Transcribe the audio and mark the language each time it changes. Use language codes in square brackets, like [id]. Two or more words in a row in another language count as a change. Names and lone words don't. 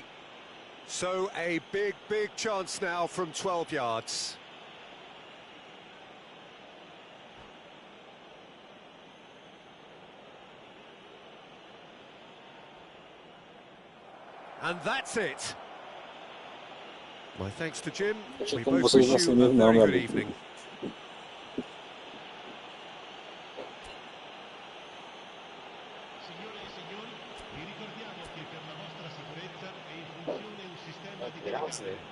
[en] So a big, big chance now from 12 yards. And that's it. My thanks to Jim. We [pt] como [en] both [pt] vocês [en] wish [pt] não [en] you a [pt] mesmo, não, [en] very [pt] meu [en] good [pt] amigo. [en] evening. [it] Signore e signori, vi ricordiamo che per la vostra sicurezza è in funzione un sistema di telecamere.